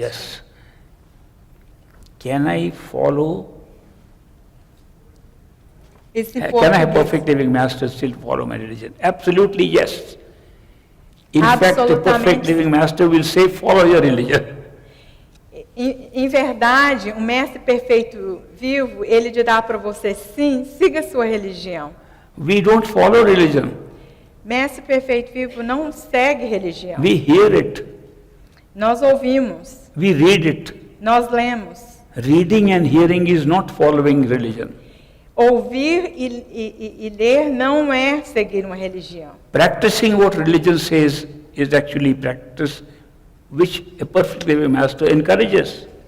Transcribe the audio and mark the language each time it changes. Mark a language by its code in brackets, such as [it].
[en] Yes. Can I follow? Can I have perfect living master still follow my religion? Absolutely yes. In fact, the perfect living master will say, follow your religion. [pt] Em verdade, o mestre perfeito vivo, ele dirá para você, sim, siga a sua religião. [en] We don't follow religion. [pt] Mestre perfeito vivo não segue religião. [en] We hear it. [pt] Nós ouvimos. [en] We read it. [pt] Nós lemos. [en] Reading and hearing is not following religion. [pt] Ouvir e ler não é seguir uma religião. [en] Practicing what religion says is actually practice which a perfect living master encourages.